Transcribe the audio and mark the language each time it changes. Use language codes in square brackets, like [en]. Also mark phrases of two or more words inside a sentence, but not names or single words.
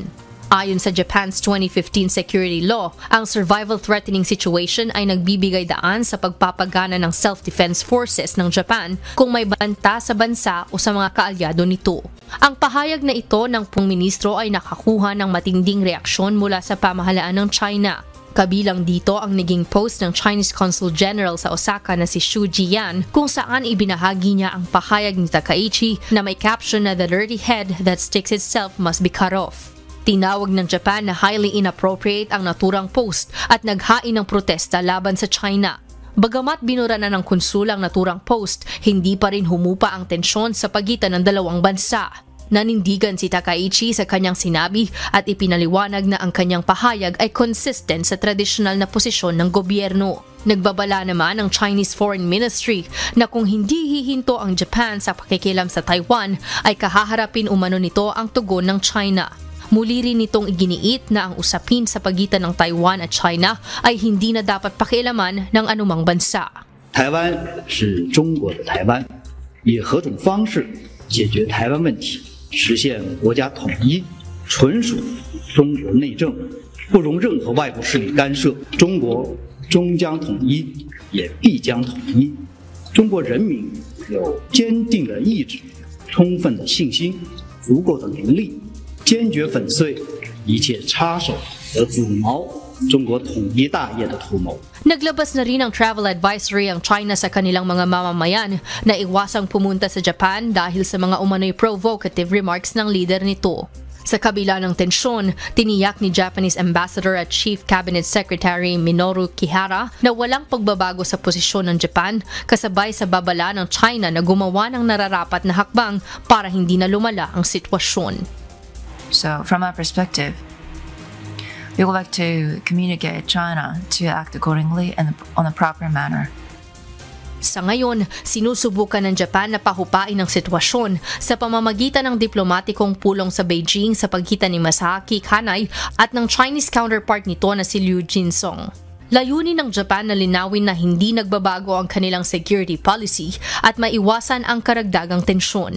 [tl] Ayon sa [en] Japan's 2015 security law, [tl] ang [en] survival-threatening situation [tl] ay nagbibigay daan sa pagpapagana ng [en] self-defense forces [tl] ng Japan kung may banta sa bansa o sa mga kaalyado nito. Ang pahayag na ito ng Pung-Ministro ay nakakuha ng matinding reaksyon mula sa pamahalaan ng China. Kabilang dito ang naging post ng Chinese Consul General sa Osaka na si Xu Jian kung saan ibinahagi niya ang pahayag ni Takaichi na may caption na [en] "The dirty head that sticks itself must be cut off." [tl] Tinawag ng Japan na [en] highly inappropriate [tl] ang naturang post at naghain ng protesta laban sa China. Bagamat binura na ng konsul ang naturang post, hindi pa rin humupa ang tensyon sa pagitan ng dalawang bansa. Nanindigan si Takaichi sa kanyang sinabi at ipinaliwanag na ang kanyang pahayag ay consistent sa tradisyonal na posisyon ng gobyerno. Nagbabala naman ang Chinese Foreign Ministry na kung hindi hihinto ang Japan sa pakikialam sa Taiwan ay kahaharapin umano nito ang tugon ng China. Muli rin itong iginiit na ang usapin sa pagitan ng Taiwan at China ay hindi na dapat pakialaman ng anumang bansa. [zh] 台湾是中国的台湾，以何种方式解决台湾问题，实现国家统一，纯属中国内政，不容任何外部势力干涉。中国终将统一，也必将统一。中国人民有坚定的意志、充分的信心、足够的能力。坚决粉碎一切插手和阻挠中国统一大业的图谋。 [tl] Naglabas na rin ng [en] travel advisory [tl] ang China sa kanilang mga mamamayan na iwasang pumunta sa Japan dahil sa mga umano'y [en] provocative remarks [tl] ng leader nito. Sa kabila ng tensyon, tiniyak ni Japanese Ambassador at [en] Chief Cabinet Secretary [tl] Minoru Kihara na walang pagbabago sa posisyon ng Japan kasabay sa babala ng China na gumawa ng nararapat na hakbang para hindi na lumala ang sitwasyon. [en] So, from our perspective, we would like to communicate China to act accordingly and on a proper manner. [tl] Sa ngayon, sinusubukan ng Japan na pahupain ang sitwasyon sa pamamagitan ng diplomatikong pulong sa Beijing sa pagitan ni Masahiko Kanai at ng [en] Chinese counterpart [tl] nito na si Liu Jinsong. Layunin ng Japan na linawin na hindi nagbabago ang kanilang [en] security policy [tl] at maiwasan ang karagdagang tensyon.